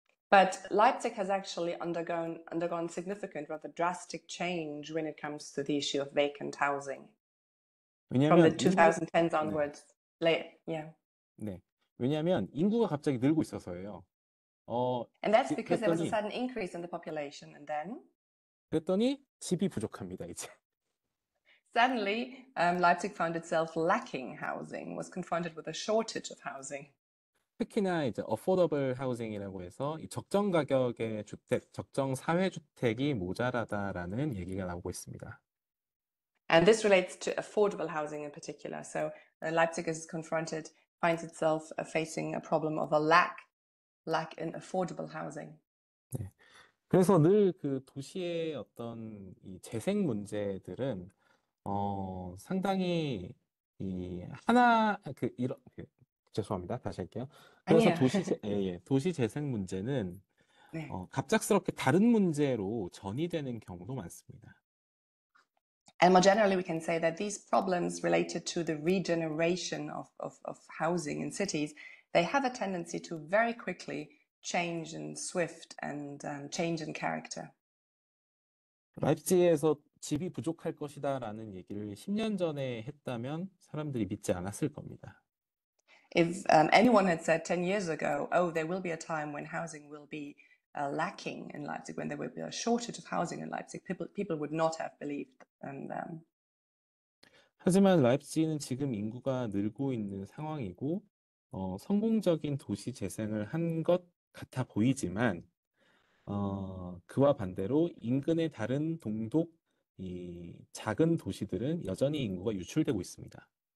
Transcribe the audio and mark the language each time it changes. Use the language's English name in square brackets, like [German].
[English] But Leipzig has actually undergone significant, rather drastic change when it comes to the issue of vacant housing from the [Korean] 왜냐하면 인구 [English] 2010s [Korean] 네, [English] onwards. Late, yeah. [Korean] 네. 왜냐하면 인구가 갑자기 늘고 있어서예요. 어, [English] And that's because there was a [Korean] 그랬더니 [English] sudden increase in the population. And then [Korean] 그랬더니 집이 부족합니다, 이제. [English] suddenly, Leipzig found itself lacking housing, was confronted with a shortage of housing. [Korean] 특히나 이제 affordable housing이라고 해서 이 적정 가격의 주택, 적정 사회 주택이 모자라다라는 얘기가 나오고 있습니다. [English] And this relates to affordable housing in particular. So Leipzig is finds itself facing a problem of a lack in affordable housing. [Korean] 네. 그래서 늘 그 도시의 어떤 이 재생 문제들은 상당히 이 하나 죄송합니다. 다시 할게요. 그래서 아니에요. 도시 재생 문제는 네. 갑작스럽게 다른 문제로 전이되는 경우도 많습니다. [English] And more generally, we can say that these problems related to the regeneration of housing in cities, they have a tendency to very quickly change in swift and change in character. [Korean] 라입치히에서 집이 부족할 것이다라는 얘기를 10년 전에 했다면 사람들이 믿지 않았을 겁니다. [English] If anyone had said 10 years ago, oh, there will be a time when housing will be lacking in Leipzig, when there will be a shortage of housing in Leipzig, people would not have believed them. [Korean] 하지만 라입치히는 지금 인구가 늘고 있는 상황이고, 성공적인 도시 재생을 한 것 같아 보이지만, 그와 반대로 인근의 다른 동독, 이 작은 도시들은 여전히 인구가 유출되고 있습니다.